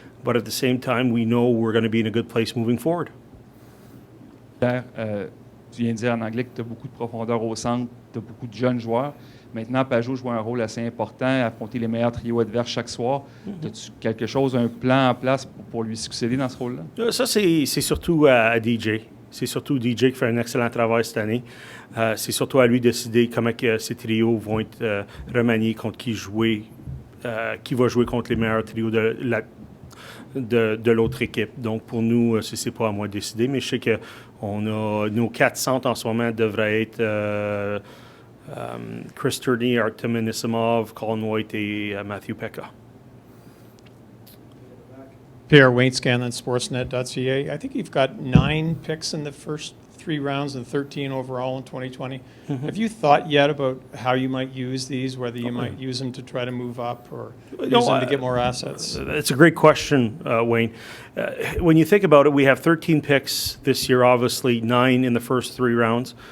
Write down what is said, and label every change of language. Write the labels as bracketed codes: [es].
[en] But at the same time, we know we're going to be in a good place moving forward. [fr] Pierre, tu viens de dire en anglais que tu as beaucoup de profondeur au centre, tu as beaucoup de jeunes joueurs. Maintenant, Pageau joue un rôle assez important, affronter les meilleurs trios adverses chaque soir. As-tu quelque chose, un plan en place pour lui succéder dans ce rôle-là? Ça, c'est surtout à DJ. C'est surtout DJ qui fait un excellent travail cette année. C'est surtout à lui de décider comment ces trios vont être remaniés, contre qui jouer, qui va jouer contre les meilleurs trios de l'autre équipe. Donc, pour nous, c'est pas à moi de décider, mais je sais qu'on a nos 4 centres en ce moment devraient être Chris Turney, Artem Anisimov, Colin White et Matthew Pekka. [en] Pierre, Wayne Scanlon, Sportsnet.ca. I think you've got 9 picks in the first 3 rounds and 13 overall in 2020. Have you thought yet about how you might use these, whether you might use them to try to move up or use them to get more assets? It's a great question, Wayne. When you think about it, we have 13 picks this year, obviously 9 in the first 3 rounds.